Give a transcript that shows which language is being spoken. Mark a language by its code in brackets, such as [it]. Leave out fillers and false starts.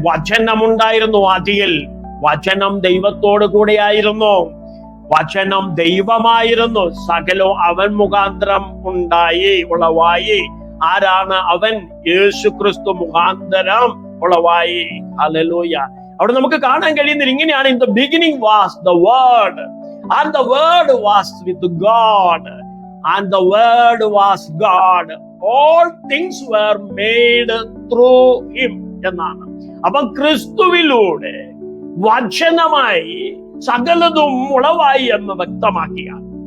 [ml] വചനമുണ്ടായിരുന്നു ആദിയിൽ, വചനം ദൈവത്തോട് കൂടെയായിരുന്നു, വചനം ദൈവമായിരുന്നു, സകലവും അവൻ മുഖാന്തരം ഉണ്ടായി, ഉളവായി. ആരാണ് അവൻ? യേശുക്രിസ്തു മുഖാന്തരം ഉളവായി. ഹല്ലേലൂയ. അവിടെ നമുക്ക് കാണാൻ കഴിയുന്നത് ഇങ്ങനെയാണ്: [en] In the beginning was the word and the word was with God and the word was God. All things were made through him [ml] എന്നാണ്. അപ്പൊ ക്രിസ്തുവിലൂടെ വചനമായി സകലതും ഉളവായി എന്ന് വ്യക്തമാക്കിയാണ്.